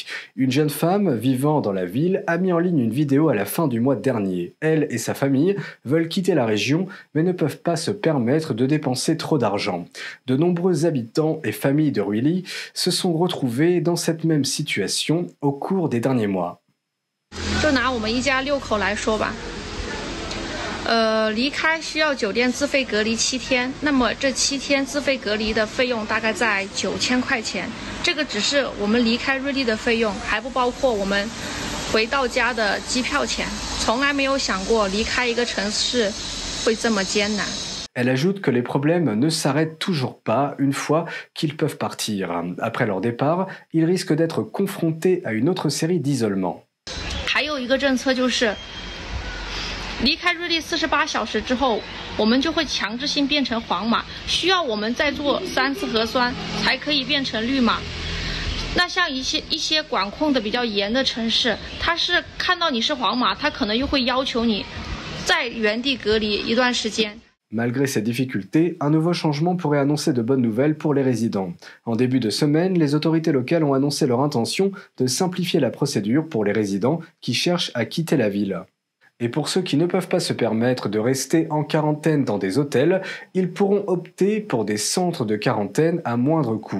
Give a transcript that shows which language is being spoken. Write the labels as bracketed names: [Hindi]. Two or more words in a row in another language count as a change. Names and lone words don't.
[French] Une jeune femme vivant dans la ville a mis en ligne une vidéo à la fin du mois dernier. Elle et sa famille veulent quitter la région, mais ne peuvent pas se permettre de dépenser trop d'argent. De nombreux habitants et familles de Huili se sont retrouvés dans cette même situation au cours des derniers mois. [Chinese] 就拿我们一家6口来说吧，离开需要酒店自费隔离7天，那么这7天自费隔离的费用大概在9000块钱，这个只是我们离开瑞丽的费用，还不包括我们回到家的机票钱。从来没有想过离开一个城市会这么艰难。 [French] Elle ajoute que les problèmes ne s'arrêtent toujours pas une fois qu'ils peuvent partir. Après leur départ, ils risquent d'être confrontés à une autre série d'isolements. [Chinese] 还有一个政策就是，离开瑞丽48小时之后，我们就会强制性变成黄码，需要我们再做3次核酸才可以变成绿码。那像一些管控的比较严的城市，它是看到你是黄码，它可能又会要求你在原地隔离一段时间。 [French] Malgré ces difficultés, un nouveau changement pourrait annoncer de bonnes nouvelles pour les résidents. En début de semaine, les autorités locales ont annoncé leur intention de simplifier la procédure pour les résidents qui cherchent à quitter la ville. Et pour ceux qui ne peuvent pas se permettre de rester en quarantaine dans des hôtels, ils pourront opter pour des centres de quarantaine à moindre coût.